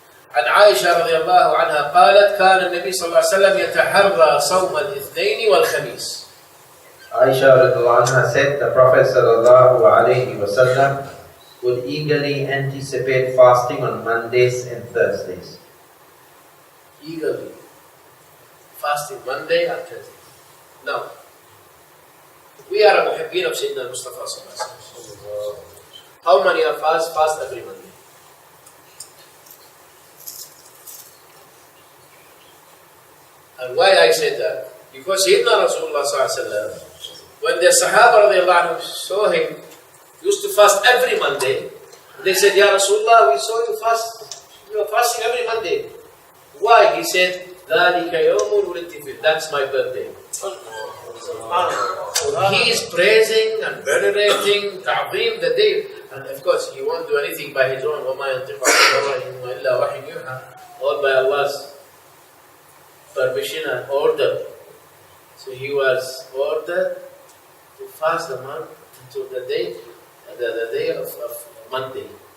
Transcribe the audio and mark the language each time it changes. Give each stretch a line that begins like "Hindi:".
Arabic: عن عائشة رضي الله عنها قالت: كان النبي صلى الله عليه وسلم يتحرى صوم الاثنين والخميس.
English: Aisha radiallahu anha said the Prophet sallallahu alayhi wasallam would eagerly anticipate fasting on Mondays and Thursdays. Eagerly. Fasting Monday and Thursday. Now, we are a muhibbeen of Sayyidina Mustafa sallallahu alayhi wa sallam. How many of us fast every Monday? And why I said that? Because Sayyidina Rasulullah sallallahu alayhi wa sallam, when the Sahaba radiallahu anhu saw him, used to fast every Monday, they said, Ya Rasulullah, we saw you fast. You are fasting every Monday. Why? He said,
Arabic: ذَلِكَ يَوْمٌ وُلِدْتُ فِيهِ.
English: That's my birthday. So he is praising and venerating, ta'zeem the day. And of course, he won't do anything by his own.
Arabic: وَمَا يَنْطِقُ عَنِ الْهَوَىٰ إِلَّا وَحْيٌ يُوحَىٰ.
English: All by Allah's permission and order. So he was ordered to fast the month to the day of Monday.